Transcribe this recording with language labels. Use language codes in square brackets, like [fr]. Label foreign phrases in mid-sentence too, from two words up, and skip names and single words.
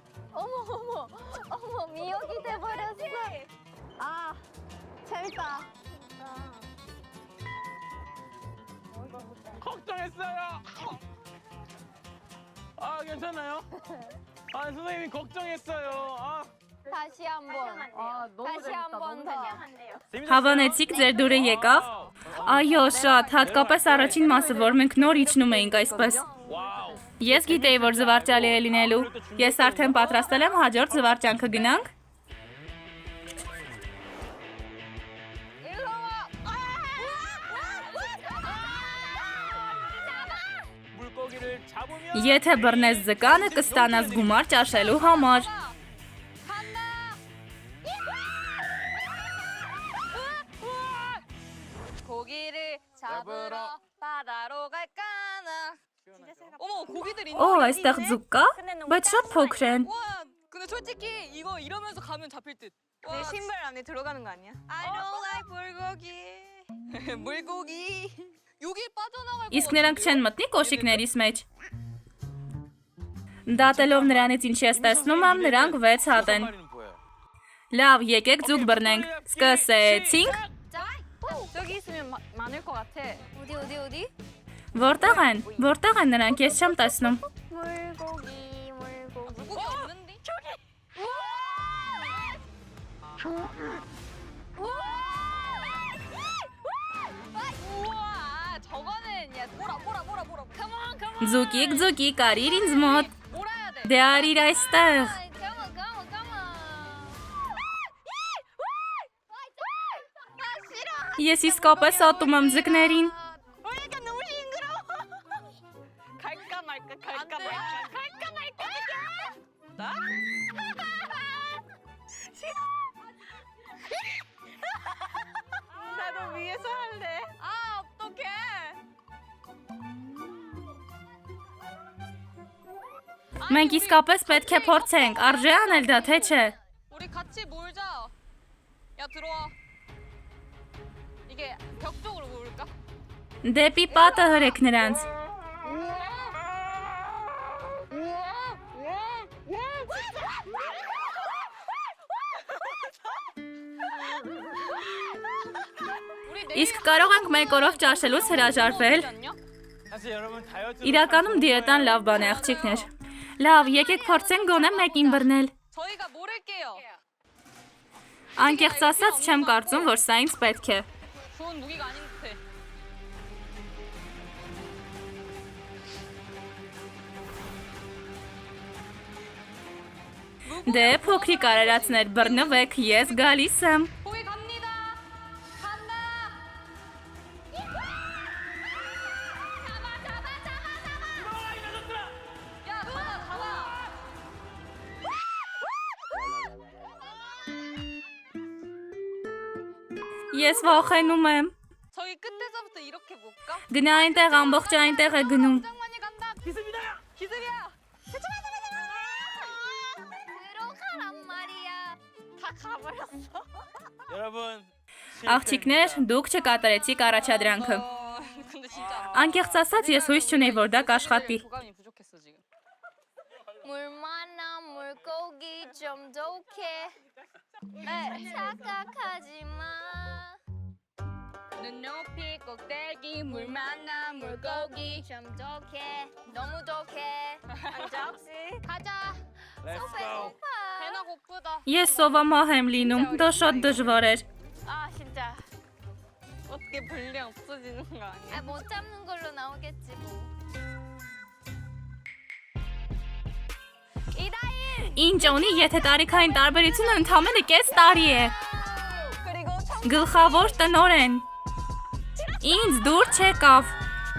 [ko] 어머, 미역이 돼버렸어. 아, 재밌다. 걱정했어요. 아, 괜찮아요? 아, 선생님이 걱정했어요. 아. 다시 한번. 다시 한번 더. [hy] Հավանեցիք ձեր դուրը եկավ։ Այո, շատ, հատկապես առաջին մասը, որ մենք նոր իջնում էինք այսպես։ [ko] 와우. [hy] Ես գիտեի, որ զվարճալի է լինելու։ Ես արդեն պատրաստել եմ հաջորդ զվարճանքը գնանք։ [ko] 일로 와. 물고기를 잡으면 [hy] Եթե բռնես ձկանը, կստանաս գումար ճաշելու համար։ [ko] 간다. 고기를 잡으러 바다로 갈까나. 어머 고기들 있는 Օ, 거 [hy] այստեղ ձուկ կա, բայց շատ փոքր են։ [ko] 와 근데 솔직히 이거 이러면서 가면 잡힐 듯. 내 신발 안에 들어가는 거 아니야? [en] I don't like [ko] 물고기. 물고기. 여기 빠져나갈 거 [hy] Իսկ նրանք չեն մտնի կոշիկներիս մեջ։ Դատելով նրանից ինչ ես տեսնում եմ, նրանք 6 հատ են։ [ko] 마리는 보여요. [hy] Լավ, եկեք ձուկ բռնենք։ Սկսեցինք։ [ko] 저기 있으면 많을 것 같아. 어디? [hy] Որտեղ են։ Որտեղ են նրանք, ես չեմ տեսնում։ [ko] 물고기. 물고기 없는데? 저기. 우와, 저거는 야 보라. [en] Come on. [hy] Ձուկիկ, ձուկիկ, արիր ինձ մոտ։ [ko] 몰아야 돼. [hy] Դե արիր այստեղ։ [en] Come on. [hy] Ես իսկապես ատում եմ ձկներին։ [ko] 왜 너무 징그러워. 갈까 말까. 나? 싫어. 나도 위에서 할래. 아, 어떡해. [hy] Մենք իսկապես պետք է փորձենք, արժե անել դա, թե չէ։ [ko] 우리 같이 몰자. 야, 들어와. 이게 벽 쪽으로 모을까? [hy] Դեպի պատը հրեք նրանց։ Իսկ կարող ենք մեկ օրով ճաշելուց հրաժարվել։ [ko] 사실 여러분 다이어트 [hy] Իրականում դիետան լավ բան է, աղջիկներ։ Լավ, եկեք փորձենք գոնե մեկին բռնել։ [ko] 저희가 모를게요. [hy] Անկեղծ ասած չեմ կարծում, որ սա ինձ պետք է։ [ko] 좋은 무기가 아닌 듯해. [hy] Դե փոքրիկ արարածներ, բռնվեք, ես գալիս եմ։ [ko] 거기 갑니다. 간다. 야, 잡아. [hy] Ես վախենում եմ։ [ko] 저희 끝에서부터 이렇게 볼까? [hy] Գնա այնտեղ ամբողջ այնտեղ է գնում։ [ko] 장관이 간다. 기술이야. 들어가란 말이야. 다 가버렸어. 여러분 [hy] Աղջիկներ, դուք չկատարեցիք առաջադրանքը։ [ko] 근데 진짜 [hy] Անկեղծ ասած ես հույս չունեի, որ դա կաշխատի։ [ko] 부감이 부족했어 지금. 물 많아 물고기 좀 독해. 네. 착각하지 마. 눈높이 꼭대기 물 만나 물고기. 좀 독해. 너무 독해. 한적씨 가자. [en] Let's go. [ko] 배나 고프다. [hy] Ես սովամահ եմ լինում, դա շատ դժվար էր։ [ko] 아 진짜 어떻게 분량 없어지는 거 아니야? 못 잡는 걸로 나오겠지 뭐. [hy] Ինչ ունի, եթե տարիքային տարբերությունը ընդամենը կես տարի է։ [ko] 그리고 [hy] Գլխավոր տնորեն։ Ինձ դուր չեկավ։